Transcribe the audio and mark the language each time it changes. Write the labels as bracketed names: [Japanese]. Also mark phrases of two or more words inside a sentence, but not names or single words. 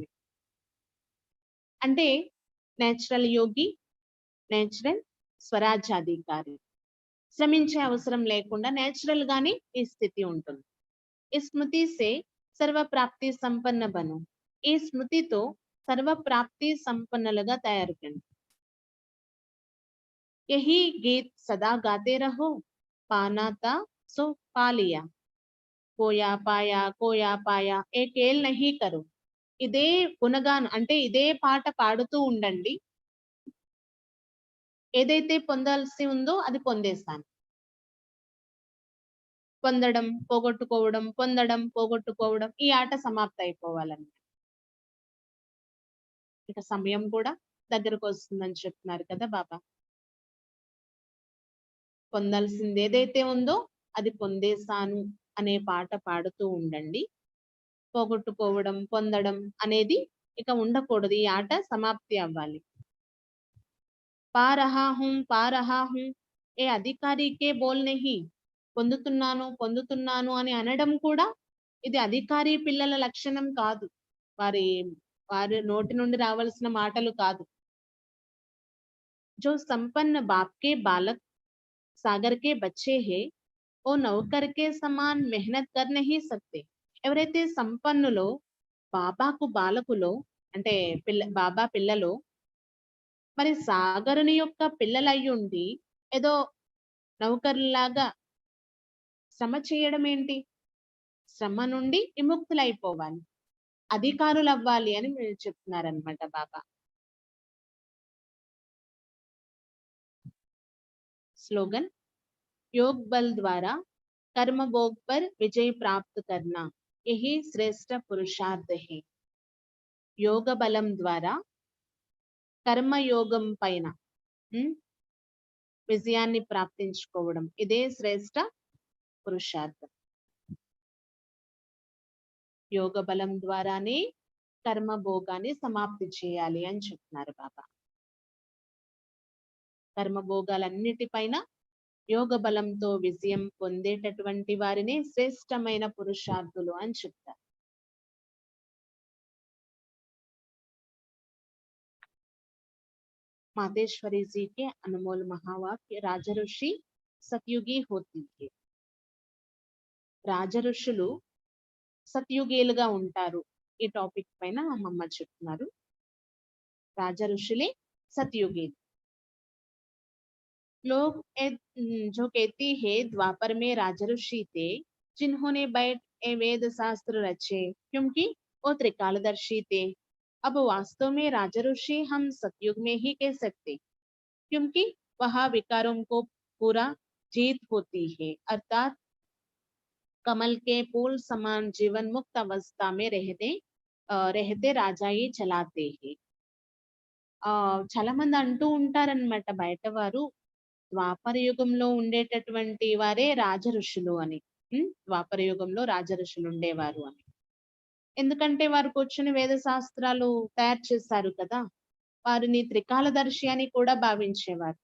[Telugu] అంటే నేచురల్ యోగి నేచురల్ స్వరాజ్యాధికారి. శ్రమించే అవసరం లేకుండా నేచురల్ గానే ఈ స్థితి ఉంటుంది. [Hindi] इस स्मृति से सर्व प्राप्ति संपन्न बनो. [Telugu] ఈ స్మృతితో సర్వ ప్రాప్తి సంపన్నులుగా తయారు కండి. [Hindi] यही गीत सदा गाते रहो, पाना था सो पा लिया, खोया पाया खोया पाया ये खेल नहीं करो. [Telugu] ఇదే గుణగానం అంటే ఇదే పాట పాడుతూ ఉండండి. ఏదైతే పొందాల్సి ఉందో అది పొందేస్తాను. పొందడం పోగొట్టుకోవడం, పొందడం పోగొట్టుకోవడం, ఈ ఆట సమాప్తి అయిపోవాలన్నమాట. ఇక సమయం కూడా దగ్గరకు వస్తుందని చెప్తున్నారు కదా బాబా. పొందాల్సింది ఏదైతే ఉందో అది పొందేశాను అనే పాట పాడుతూ ఉండండి. పోగొట్టుకోవడం పొందడం అనేది ఇక ఉండకూడదు. ఈ ఆట సమాప్తి అవ్వాలి. [Hindi] पा रहा हूं ये अधिकारी के बोल नहीं. [Telugu] పొందుతున్నాను పొందుతున్నాను అని అనడం కూడా ఇది అధికారి పిల్లల లక్షణం కాదు. వారి నోటి నుండి రావాల్సిన మాటలు కాదు. [Hindi] जो संपन्न बाप के बालक सागर के बच्चे है, वो नौकर के समान मेहनत कर नहीं सकते. [Telugu] ఎవరైతే సంపన్నులో బాబాకు బాలకులో అంటే బాబా పిల్లలో మరి సాగరుని యొక్క పిల్లలయ్యుండి ఏదో నౌకర్లాగా శ్రమ చేయడం ఏంటి? శ్రమ నుండి విముక్తులైపోవాలి, అధికారులు అవ్వాలి అని మీరు చెప్తున్నారనమాట బాబా. [Hindi] स्लोगन योग बल द्वारा कर्म भोग पर विजय प्राप्त करना, यही श्रेष्ठ पुरुषार्थ है. [Telugu] యోగ బలం ద్వారా కర్మయోగం పైన విజయాన్ని ప్రాప్తించుకోవడం ఇదే శ్రేష్ఠ పురుషార్థం. యోగ బలం ద్వారానే కర్మ భోగాన్ని సమాప్తి చేయాలి అని చెప్తున్నారు బాబా. కర్మభోగాలన్నిటిపైన యోగ బలంతో విజయం పొందేటటువంటి వారిని శ్రేష్టమైన పురుషార్థులు అని చెప్తారు. [Hindi] మాతేశ్వరి जी के अनमोल महावाक्य राजऋषि सतयुगी होती है. [Telugu] రాజఋషులు సత్యుగీలుగా ఉంటారు. ఈ టాపిక్ పైన అమ్మమ్మ చెప్తున్నారు. రాజఋషులే సత్యుగీలు. [Hindi] लोग जो कहती है द्वापर में राजऋषि थे जिन्होंने बैठ ए वेद शास्त्र रचे, क्योंकि वो त्रिकालदर्शी थे. अब वास्तव में राजऋषि हम सतयुग में ही कह सकते, क्योंकि वहाँ विकारों को पूरा जीत होती है. अर्थात कमल के फूल समान जीवन मुक्त अवस्था में रहते राजा ही चलाते हैं. [Telugu] చాలా మంది అంటూ ఉంటారన్నమాట బయట వారు, ద్వాపర యుగంలో ఉండేటటువంటి వారే రాజఋషులు అని. ద్వాపర యుగంలో రాజఋషులు ఉండేవారు అని. ఎందుకంటే వారు కూర్చుని వేద శాస్త్రాలు తయారు చేశారు కదా, వారిని త్రికాలదర్శి అని కూడా భావించేవారు.